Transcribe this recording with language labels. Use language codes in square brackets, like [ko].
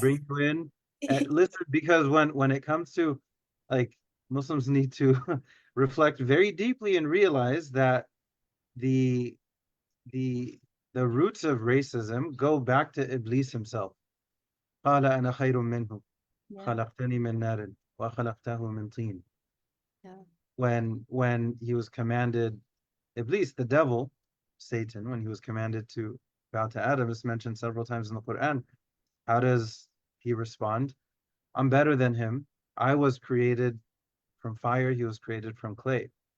[en] bring you in. Listen, because when it comes to like Muslims need to reflect very deeply and realize that the the the roots of racism go back to Iblis himself. [ar] قال أنا خير منه [en] Yeah, [ar] خلقتني من نار وخلقته من طين. [en] yeah. When he was commanded, Iblis, the devil, Satan, when he was commanded to bow to Adam, it's mentioned several times in the Quran. How does he respond? I'm better than him. I was created from fire, he was created from clay.